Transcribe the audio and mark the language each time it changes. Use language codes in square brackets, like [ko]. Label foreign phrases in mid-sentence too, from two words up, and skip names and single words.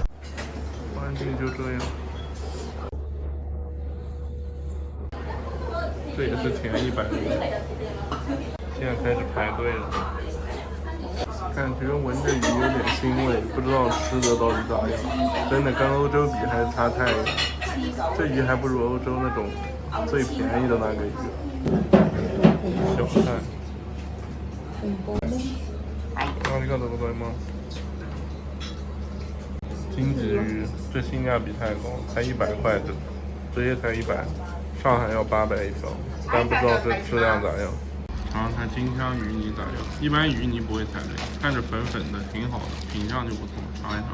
[zh] 环境就这样，这也是前100多，现在开始排队了。感觉闻着鱼有点腥味，不知道吃的到底咋样。真的跟欧洲比还是差太远，这鱼还不如欧洲那种最便宜的那个鱼。小菜。 [ja] ありがとうございます。 [zh] 金鲫鱼，这性价比太高，才100块，这也才100，上海要800一条，但不知道这质量咋样。尝尝看金枪鱼泥咋样？一般鱼泥不会踩雷，看着粉粉的，挺好的，品相就不错，尝一尝。